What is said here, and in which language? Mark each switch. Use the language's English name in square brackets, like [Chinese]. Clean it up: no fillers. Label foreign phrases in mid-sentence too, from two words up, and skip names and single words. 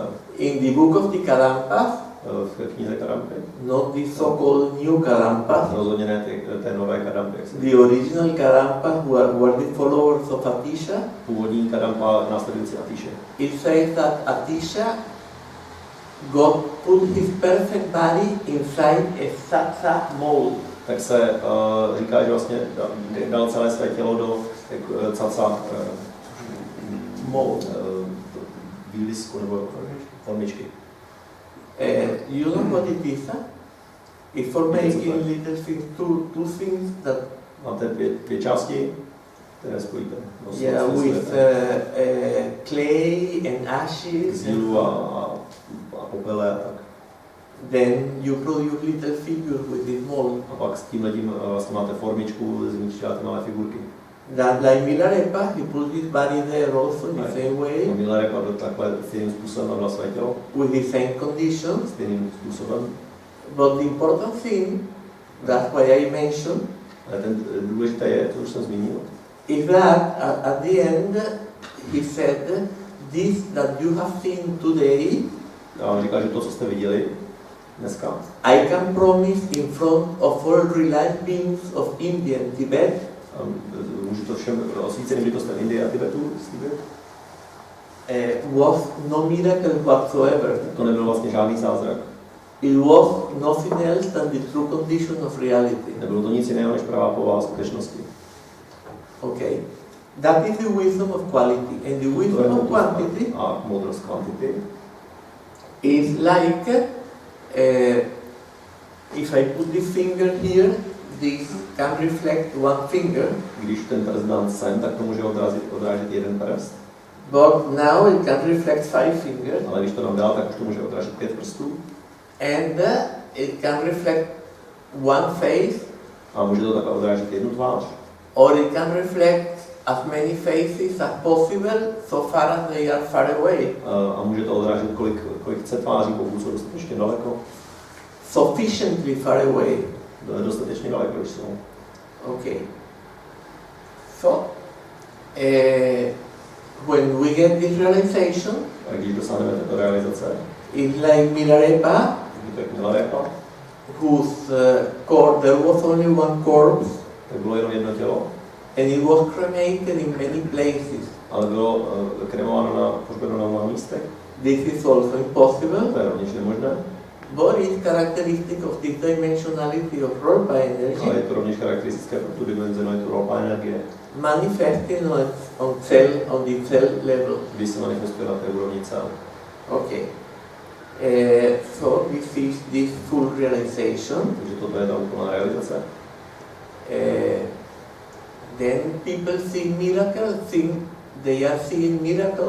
[English] In the book of the Karampas, [Czech] V knize Kadampy, [English] not the so-called new Karampas, [Czech] rozhodně ne té nové Kadampy. [English] the original Karampas were the followers of Atisha. [Czech] Původní Kadampa následující Atisha. [English] It says that Atisha God put his perfect body inside a satsa mold. [Czech] Tak se říká, že vlastně dal celé své tělo do caca výlisku nebo formičky. [English] You know what it is? It's for making little things, two things that [Czech] Máte dvě části, které spojíte. [English] with clay and ashes. [Czech] Z jílu a popele a tak. [English] Then you produce little figures with this mold. [Czech] A pak s tímhletím vlastně máte formičku, z níž děláte malé figurky. [English] That like Milarepa, he put his body there also in the same way, [Czech] Milarepa byl takhle stejným způsobem na své tělo, [English] with the same conditions. [Czech] stejným způsobem. [English] But the important thing, that's why I mentioned, [Czech] Ale ten důležité je, to už jsem zmínil, [English] is that at the end he said, this that you have seen today, [Czech] a on říkal, že to, co jste viděli dneska, [English] I can promise in front of all realized beings of India and Tibet, [Czech] můžu to všem osvíceným bytostem Indie a Tibetu slíbit, [English] was no miracle whatsoever. [Czech] to nebyl vlastně žádný zázrak. [English] It was nothing else than the true condition of reality. [Czech] Nebylo to nic jiného než pravá povaha skutečnosti. [English] Okay, that is the wisdom of quality, and the wisdom of quantity [Czech] a moudrost kvantity [English] is like if I put this finger here, this can reflect one finger, [Czech] Když ten prst dám sem, tak to může odrážet jeden prst, [English] but now it can reflect 5 fingers, [Czech] ale když to dám dál, tak už to může odrážet 5 prstů [English] and it can reflect one face, [Czech] a může to takhle odrážet jednu tvář, [English] or it can reflect as many faces as possible so far as they are far away. [Czech] A může to odrážet, kolik chce tváří, pokud jsou dostatečně daleko. [English] Sufficiently far away. [Czech] Dostatečně daleko, když jsou. [English] Okay. So, when we get this realization, [Czech] a když dosáhneme této realizace, [English] it's like Milarepa, whose core, there was only one corpse, [Czech] tak bylo jenom jedno tělo, [English] and it was cremated in many places. [Czech] ale bylo kremováno pohřbeno na mnoha místech. [English] This is also impossible, [Czech] To je rovněž nemožné, [English] but it's characteristic of this dimensionality of Rolpa [Czech] ale [English] energy, [Czech] je to rovněž charakteristické pro tu dimenzionalitu Rolpa energie, [English] manifesting on the cell level. [Czech] když se manifestuje na té úrovni cel. [English] Okay. So this is this full realization. [Czech] Takže toto je ta úplná realizace. [English] Then people see miracles, they are seeing miracles,